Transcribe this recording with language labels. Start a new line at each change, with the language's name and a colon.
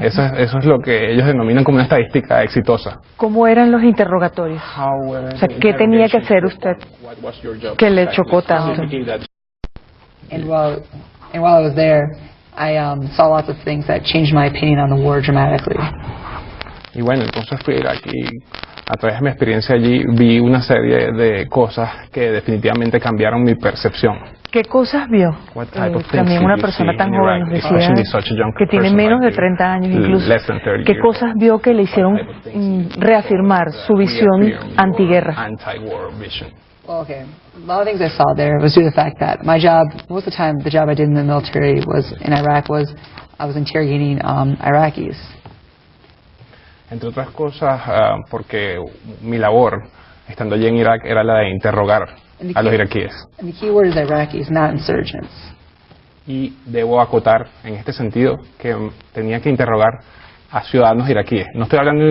Spanish: Eso es lo que ellos denominan como una estadística exitosa. ¿Cómo eran los interrogatorios? O sea, ¿qué tenía que hacer usted que le chocó tanto?
English: And while I was there, I saw lots of things that changed my opinion on the war dramatically.
Spanish: Y bueno, entonces fui aquí, a través de mi experiencia allí, vi una serie de cosas que definitivamente cambiaron mi percepción. ¿Qué cosas vio? También una persona tan joven nos decía que tiene menos de 30 años incluso. ¿Qué cosas vio que le hicieron reafirmar su visión antiguerra?
English: Well, okay. A lot of things I saw there was due to the fact that my job, most of the time, the job I did in the military was in Iraq was I was interrogating Iraqis.
Spanish: Entre otras cosas, porque mi labor, estando allí en Irak, era la de interrogar a los iraquíes.
English: And the key word is Iraqis, not insurgents.
Spanish: Y debo acotar en este sentido que tenía que interrogar a ciudadanos iraquíes. No estoy hablando de